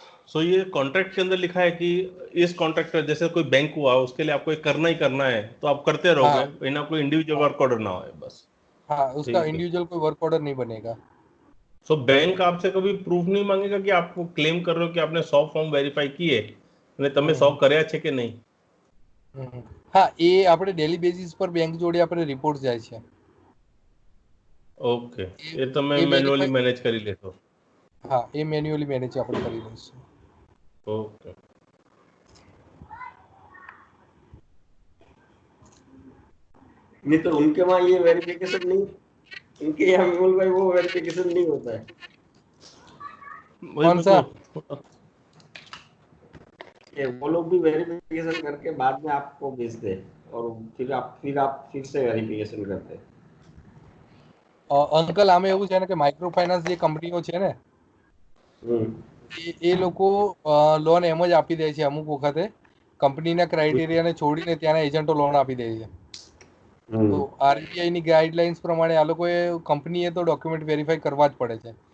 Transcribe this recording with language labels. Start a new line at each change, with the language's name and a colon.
Hindi: सो ये कॉन्ट्रैक्ट के अंदर लिखा है कि इस कॉन्ट्रैक्ट का जैसे कोई बैंक हुआ उसके लिए आपको करना ही करना है तो आप करते रहोगे. बिना कोई इंडिविजुअल वर्क ऑर्डर ना हो बस. हाँ, उसका इंडिविजुअल कोई वर्क ऑर्डर नहीं बनेगा. सो बैंक आपसे कभी प्रूफ नहीं मांगेगा कि आप क्लेम कर रहे हो कि आपने 100 ફોર્મ વેરીફાઈ किए
Gujarati: અને તમે 100 કર્યા છે કે નહીં? હા, એ આપણે ડેલી બેઝિસ પર બેંક જોડે આપણે રિપોર્ટ જાય છે. ઓકે, એ તમે મેન્યુઅલી મેનેજ કરી લેશો? હા, એ મેન્યુઅલી મેનેજ આપણે કરી લઈશું.
Hindi: ओके. नहीं तो उनके वहाँ ये वेरिफिकेशन नहीं, उनके यहाँ विमल भाई वो वेरिफिकेशन नहीं होता है. कौन सा? ये वो लोग भी वेरिफिकेशन करके बाद में आपको भेजते हैं और फिर आप फिर से वेरिफिकेशन करते हैं.
Gujarati: અંકલ આમે એવું છે ને કે માઇક્રો ફાઇનાન્સ જે કંપનીઓ છે ને એ લોકો લોન એમ જ આપી દે છે. અમુક વખતે કંપનીના ક્રાઇટેરિયાને છોડીને ત્યાંના એજન્ટો લોન આપી દે છે. તો આરબીઆઈ ની ગાઈડલાઇન્સ પ્રમાણે આ લોકોએ કંપનીએ તો ડોક્યુમેન્ટ વેરીફાઈ કરવા જ પડે છે.